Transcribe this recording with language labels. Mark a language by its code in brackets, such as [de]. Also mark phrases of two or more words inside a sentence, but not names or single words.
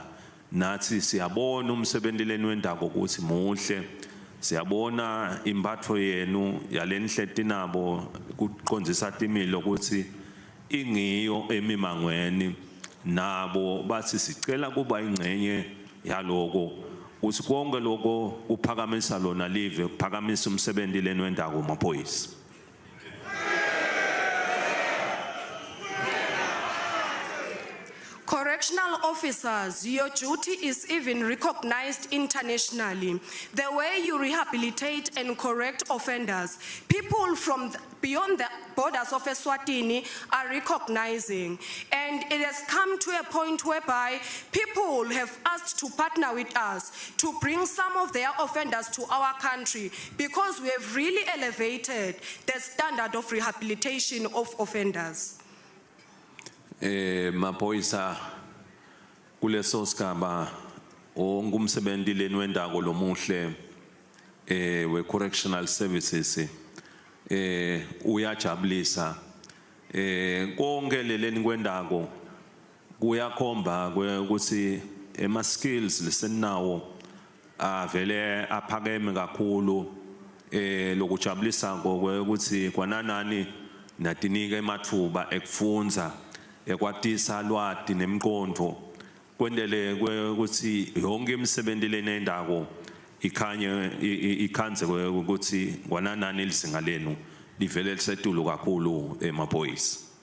[ss] nathi siyabona umsebenzileni wendako ukuthi muhle siyabona impatho yenu yalenihleti nabo kuqondzisa timilo ukuthi ingiyo emimangweni nabo bathi sicela kuba ingcenye yaloko uthi konke lokho uphakamisa lona live uphakamisa umsebenzileni wendako maphoyisa. [en] Correctional officers, your duty is even recognized internationally. The way you rehabilitate and correct offenders, people from beyond the borders of Eswatini are recognizing. And it has come to a point whereby people have asked to partner with us to bring some of their offenders to our country because we have really elevated the standard of rehabilitation of offenders. [ss] Maphoyisa kuleso sigaba ongumsebenzileni wendako lomuhle we [en] correctional services [ss] uyajabulisa konke leleni kwendako kuyakhomba ukuthi ema skills lesenawo avele aphakeme kakhulu lokujabulisa ukuthi kwananani natinike emathuba ekufundza ekwatisa lwati nemqondo kwendele ukuthi yonke imsebenzileni endako ikhanye ikhanze ukuthi kwananani lisinga lenu livele lisetulu kakhulu emaphoyisa.